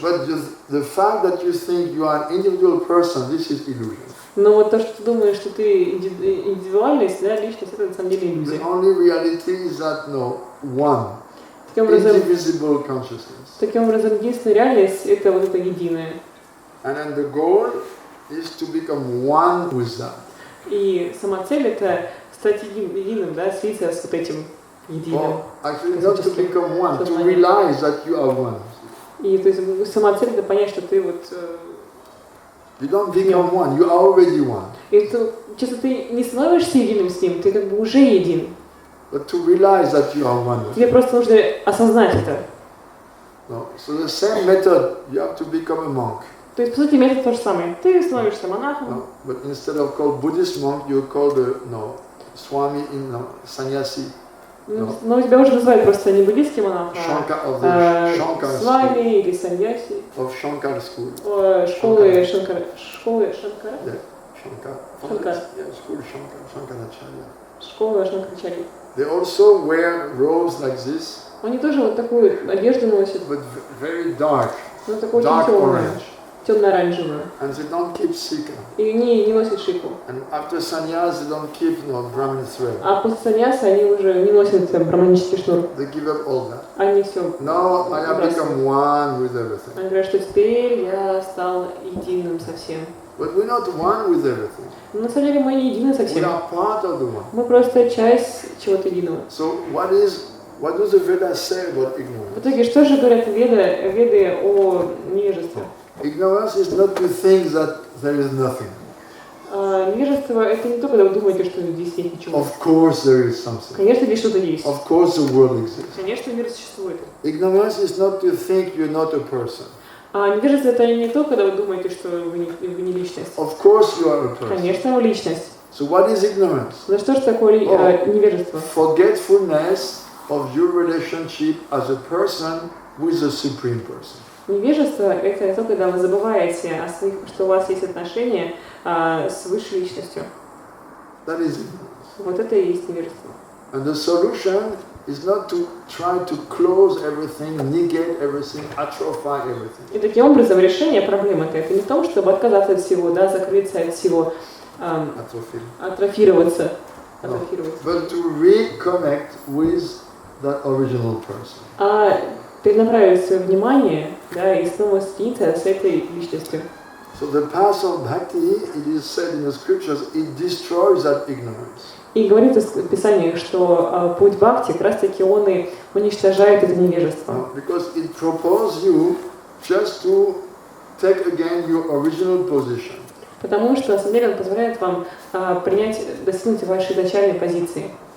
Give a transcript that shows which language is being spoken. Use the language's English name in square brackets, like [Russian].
[English] But the fact that you think you are an individual person, this is illusion. [Russian] Но вот то, что ты думаешь, что ты индивидуальность, да, личность, это на самом деле иллюзия. [English] The only reality is that no one. Indivisible consciousness. [Russian] Таким образом, единственная реальность это вот это единое. [English] And then the goal is to become one with that. [Russian] И сама цель это стать единым, да, слиться с вот этим единым. [English] Actually, not to become one, to realize that you are one. [Russian] И то есть сама цель это понять, что ты вот. [English] You don't become one, you are already one. [Russian] И честно, ты не становишься единым с ним, ты как бы уже един. [English] But to realize that you are one. [Russian] Тебе просто нужно осознать это. [English] No. So the same method, you have to become a monk. [Russian] То есть, по сути, метод тот же самый. Ты становишься монахом. [English] No. But instead of called Buddhist monk, you're called Swami, sannyasi. [Russian] Но тебя уже называют просто не буддийский монах, а Свами или саньяси. [English] Of Shankar school. [Russian] Школы Шанкара. Школы Шанкара? [English] Yeah, Shankar. Yeah, school Shankaracharya. [Russian] Школа Шанкарачарьи. [English] They also wear robes like this. [Russian] Они тоже вот такую одежду носят. [English] But very dark. [Russian] Но такой очень темный. Темно-оранжевую. [English] And they don't keep shika. [Russian] И не носят шику. [English] And after sannyas, they don't keep Brahmin thread. [Russian] А после саньяса они уже не носят браманический шнур. [English] They give up all that. [Russian] Они все. [English] Now I have become one with everything. [Russian] Они говорят, что теперь я стал единым со всем. [English] But we're not one with everything. [Russian] Но на самом деле мы не едины со всем. [English] We are part of the one. [Russian] Мы просто часть чего-то единого. [English] So what do the Vedas say about ignorance? [Russian] В итоге, что же говорят Веды о невежестве? [English] Ignorance is not to think that there is nothing. [Russian] Невежество это не то, когда вы думаете, что здесь нет ничего. [English] Of course there is something. [Russian] Конечно, здесь что-то есть. [English] Of course the world exists. [Russian] Конечно, мир существует. [English] Ignorance is not to think you're not a person. [Russian] Невежество это не то, когда вы думаете, что вы не личность. [English] Of course you are a person. [Russian] Конечно, вы личность. [English] So what is ignorance? [Russian] Но что же такое невежество? [English] Forgetfulness of your relationship as a person with the supreme person. [Russian] Невежество это то, когда вы забываете о своих, что у вас есть отношения с высшей личностью. [English] That is ignorance. [Russian] Вот это и есть невежество. [English] And the solution is not to try to close everything, negate everything, atrophy everything. [Russian] И таким образом решение проблемы это не в том, чтобы отказаться от всего, да, закрыться от всего, атрофироваться. [English] No. But to reconnect with that original person. [Russian] Перенаправить свое внимание, да, и снова соединиться с этой личностью. [English] So the path of bhakti, it is said in the scriptures, it destroys that ignorance. [Russian] И говорится в Писании, что путь бхакти, как раз таки он и уничтожает это невежество. [English] Because it propels you just to take again your original position. [Russian] Потому что, на самом деле, он позволяет вам достигнуть вашей изначальной позиции.